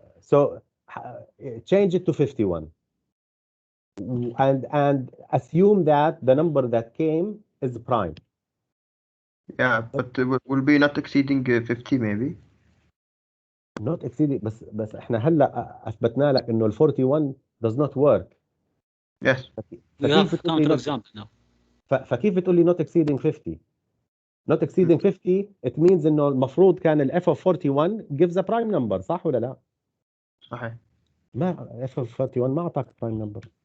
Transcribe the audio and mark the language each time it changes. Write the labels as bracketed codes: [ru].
[en] so change it to 51. And assume that the number that came is prime. Yeah, but it will be not exceeding 50 maybe. Not exceeding [ar] بس احنا هلا اثبتنا لك انه ال 41 [en] does not work. Yes. We have counterexample now. [ar] فكيف بتقول لي [en] not exceeding 50؟ Not exceeding 50 it means [ar] انه المفروض كان ال [en] f of 41 gives a prime number [ar] صح ولا لا؟ صحيح. ما f of 41 ما اعطاك prime number.